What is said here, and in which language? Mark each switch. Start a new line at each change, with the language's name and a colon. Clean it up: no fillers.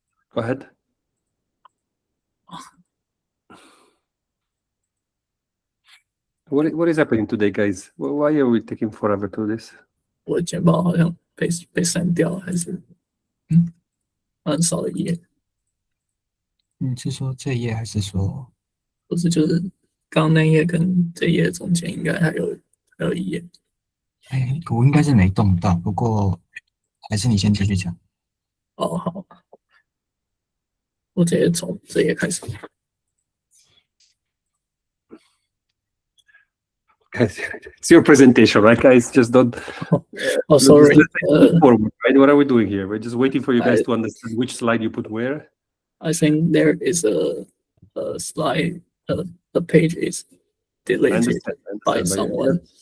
English: Go ahead. What is happening today, guys? Why are we taking forever to do this?
Chinese: 我的简报好像被删掉，还是很少的一页？你是说这页还是说？不是，就是刚那页跟这页中间应该还有一页。哎，我应该是没动到，不过还是你先继续讲。哦，好，我直接从这页开始。
English: Guys, it's your presentation, right, guys? Just don't. Oh, sorry. Forward, right? What are we doing here? We're just waiting for you guys to understand which slide you put where. I think there is a slide. The page is deleted by someone.